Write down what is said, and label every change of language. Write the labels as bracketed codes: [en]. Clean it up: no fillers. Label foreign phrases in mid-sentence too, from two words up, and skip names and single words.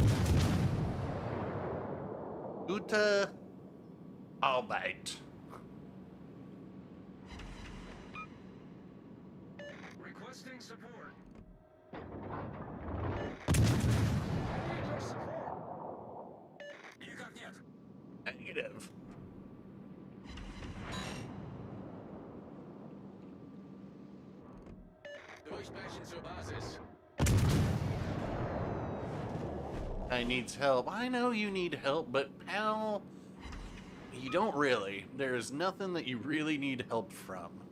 [de] Gute Arbeit. [en] Requesting support. [ru] Никак нет. [en] Negative. [de] Durchbrechen zur Basis. [en] Guy needs help. I know you need help, but pal, you don't really. There's nothing that you really need help from.